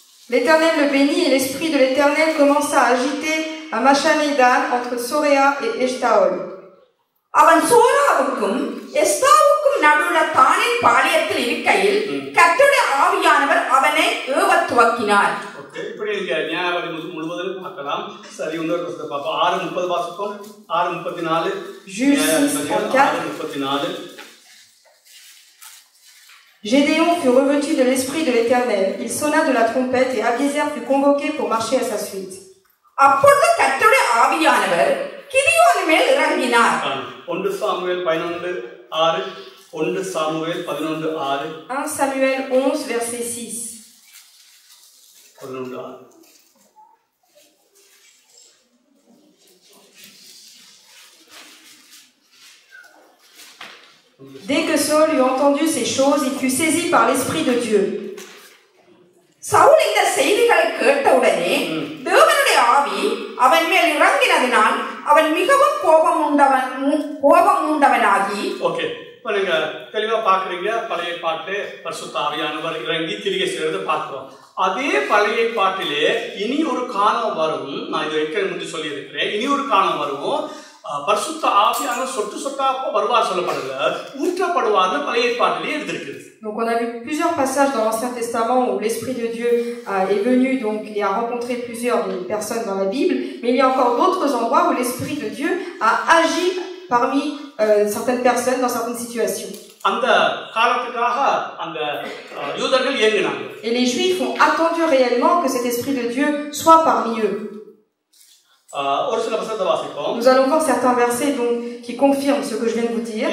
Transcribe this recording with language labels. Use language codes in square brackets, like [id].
[fr] L'Éternel le bénit et l'esprit de l'Éternel commença à agiter à Machanédan entre Soréa et Eshtaol. [ta] அவன் சோராவுக்கும் எஸ்தாவுக்கும் நடுவுல தானின் பாளையத்தில் இருக்கையில் கர்த்தருடைய ஆவியானவர் அவனை ஏவத் துவக்கினார். இப்படி நியாயாதிபதி முழுவதும் பார்க்கலாம். சரி இன்னொரு வசனத்தை பார்ப்போம். 6:30 வாசிப்போம். 6:34. நியாயாதிபதிகள் 6:34. [fr] Gédéon fut revêtu de l'esprit de l'Éternel. Il sonna de la trompette et Abiézer fut convoqué pour marcher à sa suite. [ta] அப்பொழுது கர்த்தருடைய ஆவியானவர் கிதியோன் மேல் இறங்கினார். 1 Samuel 11:6. 1 Samuel 11:6. [fr] 1 Samuel 11 verset 6. 11:6. Dès que Saul eut entendu ces choses, il fut saisi par l'Esprit de Dieu. [ta] Saul இந்த செய்திகளை கேட்டவுடனே தேவனுடைய ஆவி அவன் மேல் இறங்கினதினால் அவன் மிகவும் கோபம் உண்டவனாகி. ஓகே, இப்போ நீங்க தெளிவா பாக்குறீங்க. பழைய பாட்டு பரிசுத்த ஆவியானவர் இறங்கி கிரியை செய்யறது பார்க்கிறோம். அதே பழைய பாட்டிலே இனி ஒரு காலம் வரும். நான் இதை ஏற்கனவே முந்தி சொல்லி இருக்கிறேன். இனி ஒரு காலம் வரும். பரிசுத்த ஆவியானவர் சொட்டு சொட்டா வருவார் சொல்லப்படுது, ஊற்றப்படுவார்னு பழைய பாட்டிலே எழுதியிருக்கிறது. [fr] Donc on a vu plusieurs passages dans l'Ancien Testament où l'Esprit de Dieu est venu donc et a rencontré plusieurs personnes dans la Bible, mais il y a encore d'autres endroits où l'Esprit de Dieu a agi parmi certaines personnes dans certaines situations. [ta] அந்த காலத்துக்காக அந்த யூதர்கள் ஏங்கினாங்க. [fr] Et les Juifs ont attendu réellement que cet Esprit de Dieu soit parmi eux. [ta] ஒரு சில வசனத்தை வாசிப்போம். [fr] Nous allons voir certains versets donc qui confirment ce que je viens de vous dire.